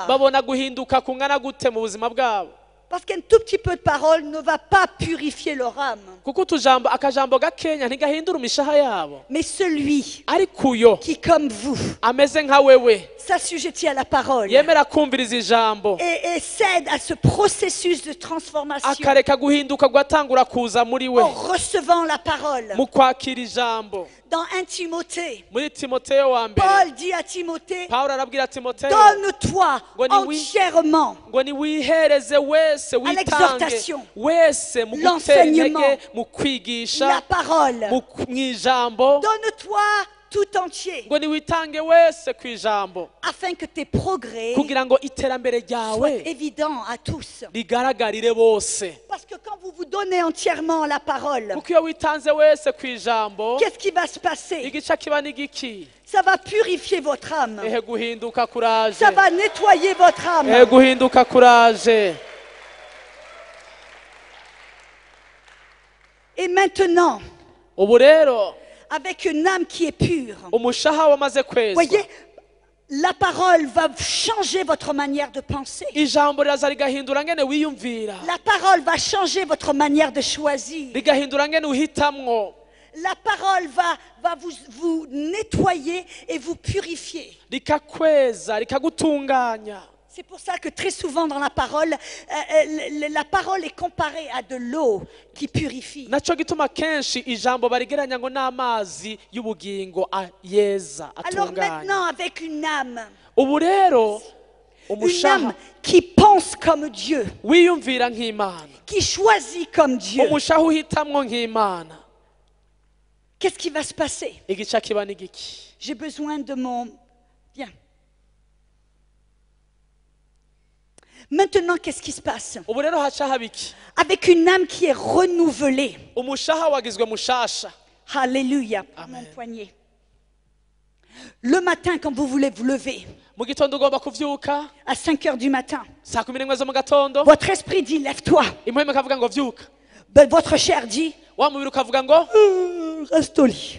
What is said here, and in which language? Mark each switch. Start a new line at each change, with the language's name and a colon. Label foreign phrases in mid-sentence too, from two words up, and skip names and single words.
Rundi: babona guhinduka kungana gute mu buzima bwabo.
French: Parce qu'un tout petit peu de parole ne va pas purifier leur âme.
Rundi: kuko akajambo gakenya ntigahindura imishaha yabo.
French: Mais celui
Rundi: ariko uyo
French: qui, comme vous,
Rundi: ameze nka wewe
French: s'assujettit à la parole
Rundi: yemera kumviriza ijambo
French: et cède à ce processus de transformation
Rundi: akareka guhinduka gwatangura kuza muri we
French: en recevant la parole.
Rundi: mu kwakira ijambo.
French: Dans 1 Timothée,
Rundi: muri Timoteyo wa mbere
French: Paul dit à Timothée,
Rundi: Pawulo arabwira Timoteyo
French: donne-toi
Rundi: Ngo ni wi-
French: entièrement
Rundi: ngo niwihereze wese witange
French: l'exhortation,
Rundi: wese mu gutera
French: l'enseignement,
Rundi: intege mu kwigisha
French: la parole.
Rundi: mu ijambo
French: Donne-toi tout entier
Rundi: ngo niwitange wese ku ijambo
French: afin que tes progrès
Rundi: kugira ngo iterambere
French: soient
Rundi: ryawe
French: évidents à tous.
Rundi: rigaragarire bose.
French: Parce que quand vous vous donnez entièrement la parole,
Rundi: kuko iyo witanze wese ku ijambo
French: qu'est-ce qui va se passer?
Rundi: igice kiba n'igiki
French: Ça va purifier votre âme.
Rundi: ehe guhinduka kuraje
French: Ça va nettoyer votre âme.
Rundi: ehe guhinduka kuraje.
French: Et maintenant,
Rundi: ubu rero
French: avec une âme qui est pure,
Rundi: umushaha wamaze kwezwa
French: voyez, la parole va changer votre manière de penser.
Rundi: ijambo riraza rigahindura ngene wiyumvira,
French: La parole va changer votre manière de choisir.
Rundi: rigahindura ngene uhitamwo,
French: La parole va vous nettoyer et vous purifier.
Rundi: rikakweza rikagutunganya.
French: C'est pour ça que très souvent dans la parole est comparée à de l'eau qui purifie.
Rundi: naco gituma kenshi ijambo barigeranya ngo n'amazi y'ubugingo yeza
French: Alors
Rundi: atunganya.
French: maintenant, avec une âme
Rundi: ubu rero
French: Une
Rundi: umushaha
French: âme qui pense comme Dieu,
Rundi: wiyumvira nk'Imana,
French: qui choisit comme Dieu,
Rundi: umushaha uhitamwo nk'Imana,
French: qu'est-ce qui va se passer?
Rundi: igice kiba n'igiki.
French: J'ai besoin de mon... Bien. Maintenant, qu'est-ce qui se passe?
Rundi: ubu rero haca haba iki?
French: Avec une âme qui est renouvelée.
Rundi: umushaha wagizwe mushasha.
French: Alléluia. Amen. Mon poignet. Le matin, quand vous voulez vous lever,
Rundi: mu gitondo ugomba kuvyuka
French: à 5 heures du matin,
Rundi: saa 11 zo mu gatondo,
French: votre esprit dit lève-toi.
Rundi: impwemu ikavuga ngo vyuka,
French: Ben, votre chair dit
Rundi: wa mubiri ukavuga ngo
French: reste au lit.